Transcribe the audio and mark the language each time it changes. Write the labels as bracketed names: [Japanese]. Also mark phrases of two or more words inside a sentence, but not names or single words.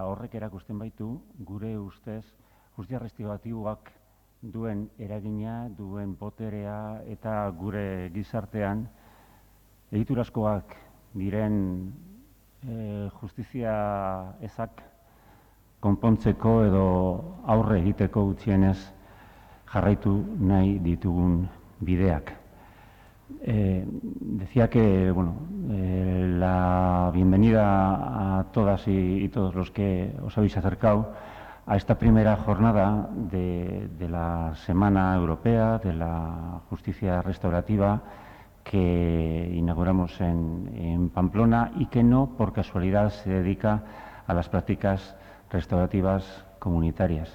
[Basque] Horrek erakusten baitu, gure ustez, justizia restauratiboak duen eragina, duen boterea eta gure gizartean egiturazkoak diren justizia ezak konpontzeko edo aurre egiteko gutxienez jarraitu nahi ditugun bideak. [Spanish] Decía que la bienvenida a todas y todos los que os habéis acercado a esta primera jornada de la Semana Europea de la Justicia Restaurativa que inauguramos en Pamplona y que no por casualidad se dedica a las prácticas restaurativas comunitarias.